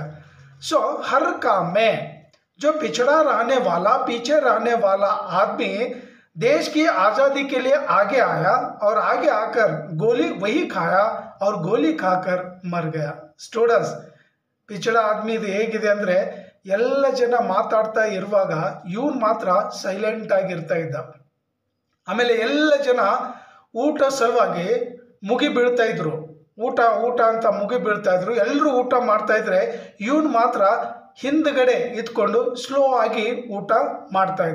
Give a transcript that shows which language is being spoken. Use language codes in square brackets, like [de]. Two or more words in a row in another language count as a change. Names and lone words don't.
[hi] सो हर काम में जो पिछड़ा रहने वाला, पीछे रहने वाला आदमी देश की आज़ादी के लिए आगे आया और आगे आकर गोली वही खाया और गोली खाकर मर गया. [kn] स्टूडेंट्स, [hi] पिछड़ा आदमी [kn] ಇದು ಹೇಗಿದೆ ಅಂದರೆ, ಎಲ್ಲ ಜನ ಮಾತಾಡ್ತಾ ಇರುವಾಗ ಇವನು ಮಾತ್ರ ಸೈಲೆಂಟ್ ಆಗಿರ್ತಾ ಇದ್ದ. ಆಮೇಲೆ ಎಲ್ಲ ಜನ ಊಟ ಸಲುವಾಗಿ ಮುಗಿ ಬೀಳ್ತಾ ಇದ್ರು, ಊಟ ಅಂತ ಮುಗಿ ಬೀಳ್ತಾ ಇದ್ರು. ಎಲ್ಲರೂ ಊಟ ಮಾಡ್ತಾ ಇದ್ರೆ ಇವನು ಮಾತ್ರ ಹಿಂದ್ಗಡೆ ಇದ್ಕೊಂಡು ಸ್ಲೋ ಆಗಿ ಊಟ ಮಾಡ್ತಾ ಇದ್ದ.